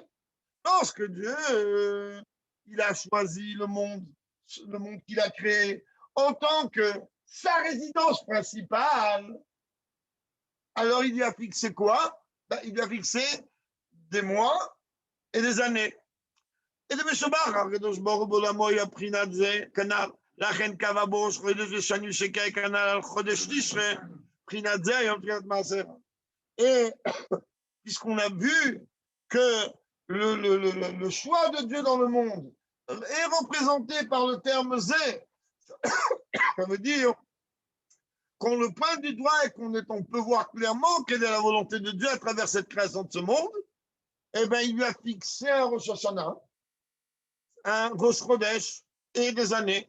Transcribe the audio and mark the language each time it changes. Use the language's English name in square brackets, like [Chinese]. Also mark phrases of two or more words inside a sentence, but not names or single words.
[French] Lorsque Dieu, il a choisi le monde qu'il a créé en tant que sa résidence principale, alors il lui a fixé quoi? Ben, il lui a fixé des mois et des années. Et de Meshobar, [Hebrew] הקדוש ברוך הוא בעולמו היה בחינת זה, כנ"ל. לכן קבע בו ראש חודש ושנים שקיע כנ"ל על חודש תשרי, בחינת זה היום בחינת מעשר. [French] Et puisqu'on a vu que le choix de Dieu dans le monde est représenté par le terme zé, ça veut dire qu'on le pointe du doigt et on peut voir clairement quelle est la volonté de Dieu à travers cette création de ce monde, eh bien, il lui a fixé un Rosh Hashanah, un Rosh Chodesh et des années.